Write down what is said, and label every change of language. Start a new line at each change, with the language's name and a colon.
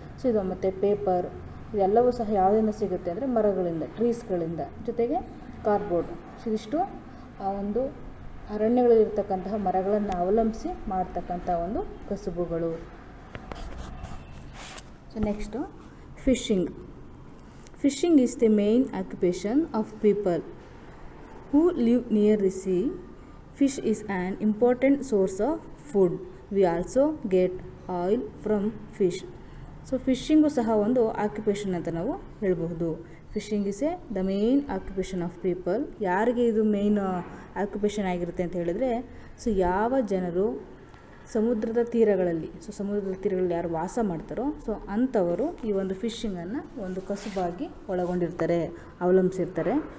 Kannada: So ಇದು ಮತ್ತು paper, ಇದೆಲ್ಲವೂ ಸಹ ಯಾವುದರಿಂದ ಸಿಗುತ್ತೆ ಅಂದರೆ ಮರಗಳಿಂದ, ಟ್ರೀಸ್ಗಳಿಂದ, ಜೊತೆಗೆ ಕಾರ್ಡ್ಬೋರ್ಡ್. ಸೊ ಇದಿಷ್ಟು ಆ ಒಂದು ಅರಣ್ಯಗಳಲ್ಲಿರ್ತಕ್ಕಂತಹ ಮರಗಳನ್ನು ಅವಲಂಬಿಸಿ ಮಾಡ್ತಕ್ಕಂಥ ಒಂದು ಕಸುಬುಗಳು. So next fishing.
English: Fishing is the main occupation of people who live near the sea. Fish is an important source of food. We also get oil from fish.
Kannada: So fishing ಸಹ ಒಂದು occupation ಅಂತ ನಾವು ಹೇಳಬಹುದು.
English: Fishing is the main occupation of people.
Kannada: ಯಾರಿಗೆ ಇದು main occupation ಆಗಿರುತ್ತೆ ಅಂತ ಹೇಳಿದರೆ, ಸೊ ಯಾವ ಜನರು ಸಮುದ್ರದ ತೀರಗಳಲ್ಲಿ, ಸೊ ಸಮುದ್ರದ ತೀರಗಳಲ್ಲಿ ಯಾರು ವಾಸ ಮಾಡ್ತಾರೋ ಸೊ ಅಂಥವರು ಈ ಒಂದು ಫಿಶಿಂಗನ್ನು ಒಂದು ಕಸುಬಾಗಿ ಒಳಗೊಂಡಿರ್ತಾರೆ, ಅವಲಂಬಿಸಿರ್ತಾರೆ.